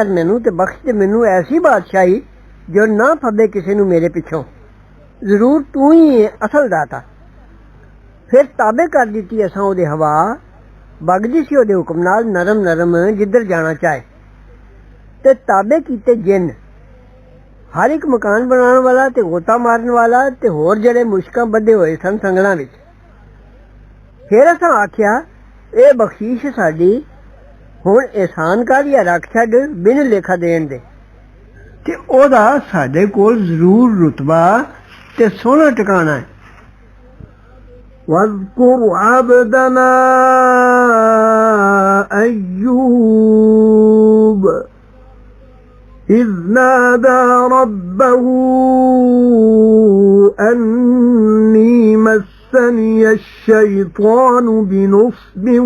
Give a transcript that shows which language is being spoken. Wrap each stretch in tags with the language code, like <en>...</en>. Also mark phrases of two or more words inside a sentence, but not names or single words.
<pa>ਮੈਨੂੰ ਤੇ ਬਖਸ਼ ਦੇ ਮੈਨੂੰ ਐਸੀ ਬਾਦਸ਼ਾਹੀ ਜੋ ਨਾ ਫੱਬੇ ਕਿਸੇ ਨੂੰ ਮੇਰੇ ਪਿੱਛੋਂ ਜ਼ਰੂਰ ਤੂੰ ਹੀ ਅਸਲ ਦਾਤਾ ਫਿਰ ਤਾਬੇ ਕਰ ਦਿੱਤੀ ਅਸਾਂ ਉਹਦੇ ਹਵਾ ਵਗਦੀ ਸੀ ਉਹਦੇ ਹੁਕਮ ਨਾਲ ਨਰਮ ਨਰਮ ਜਿੱਧਰ ਜਾਣਾ ਚਾਹੇ ਤੇ ਤਾਬੇ ਕੀਤੇ ਜਿੰਨ ਹਰ ਇੱਕ ਮਕਾਨ ਬਣਾਉਣ ਵਾਲਾ ਤੇ ਗੋਤਾ ਮਾਰਨ ਵਾਲਾ ਤੇ ਹੋਰ ਜਿਹੜੇ ਮੁਸ਼ਕਾਂ ਬੱਧੇ ਹੋਏ ਸਨ ਸੰਗਲਾਂ ਵਿੱਚ ਫਿਰ ਅਸਾਂ ਆਖਿਆ ਇਹ ਬਖਸ਼ੀਸ਼ ਸਾਡੀ ਹੁਣ ਇਹਸਾਨ ਕਰ ਜਾਂ ਰੱਖ ਛੱਡ ਬਿਨ ਲੇਖਾ ਦੇਣ ਦੇ ਤੇ ਉਹਦਾ ਸਾਡੇ ਕੋਲ ਜ਼ਰੂਰ ਰੁਤਬਾ ਤੇ ਸੋਹਣਾ ਟਿਕਾਣਾ ਹੈ</pa> <ar>واذكر عبدنا أيوب إذ نادى ربه أني مسني الشيطان بنصب</ar>